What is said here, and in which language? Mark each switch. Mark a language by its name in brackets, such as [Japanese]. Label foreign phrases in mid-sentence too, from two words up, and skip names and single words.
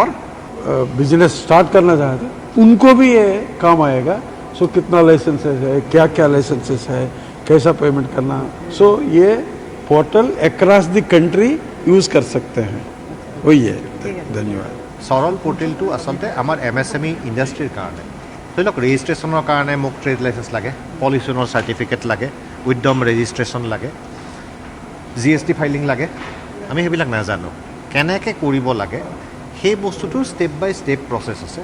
[Hindi] बिजनेस स्टार्ट करना चाहते हैं उनको भी ये काम आएगा। सो कितना लाइसेंसेस है, क्या क्या लाइसेंसेस है, कैसा पेमेंट करना, सो ये पोर्टल [English] across the country [Hindi] यूज कर सकते हैं। वही है। धन्यवाद। [Assamese] सरल पोर्टेलটো आसलते आमार MSME ইণ্ডাষ্ট্ৰীৰ কাৰণে ধৰি লওক ৰেজিষ্ট্ৰেশ্যনৰ কাৰণে মোক [English] trade license [Assamese] লাগে, পলিউশ্যনৰ চাৰ্টিফিকেট লাগে, উদ্যম ৰেজিষ্ট্ৰেশ্যন লাগে, GST ফাইলিং লাগে। আমি সেইবিলাক নাজানো কেনেকৈ কৰিব লাগে, সেই বস্তুটোৰ [English] step by step [Assamese] প্ৰচেছ আছে।